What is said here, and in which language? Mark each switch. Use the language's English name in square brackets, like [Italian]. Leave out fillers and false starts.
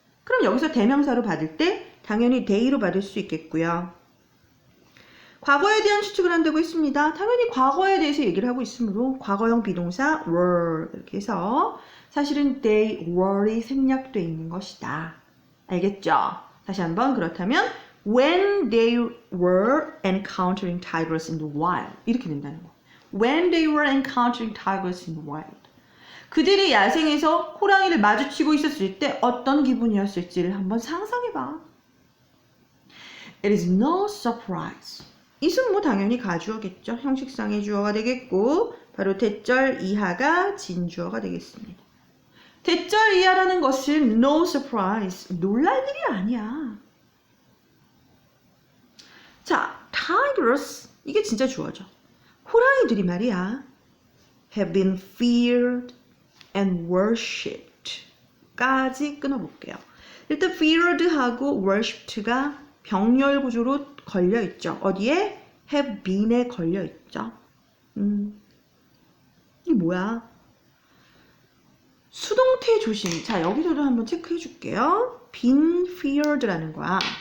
[Korean] 그럼 여기서 대명사로 받을 때 당연히 they로 받을 수 있겠고요. 과거에 대한 추측을 한다고 했습니다. 당연히 과거에 대해서 얘기를 하고 있으므로 과거형 비동사 were 이렇게 해서 사실은 they were이 생략되어 있는 것이다. 알겠죠? 다시 한번 그렇다면 [English] when they were encountering tigers in the wild [Korean] 이렇게 된다는 거. [English] When they were encountering tigers in the wild. [Korean] 그들이 야생에서 호랑이를 마주치고 있었을 때 어떤 기분이었을지를 한번 상상해봐. [English] It is no surprise. [Korean] it은 뭐 당연히 가주어겠죠. 형식상의 주어가 되겠고 바로 대절 이하가 진주어가 되겠습니다. 대절 이하라는 것은 no surprise. 놀랄 일이 아니야. 자, tigers 이게 진짜 주어죠. 호랑이들이 말이야 [English] have been feared and worshipped [Korean] 까지 끊어볼게요. 일단 feared하고 worshiped가 병렬 구조로 걸려있죠. 어디에? have been에 걸려있죠. 이게 뭐야? 수동태 조심. 자, 여기서도 한번 체크해 줄게요. been feared라는 거야.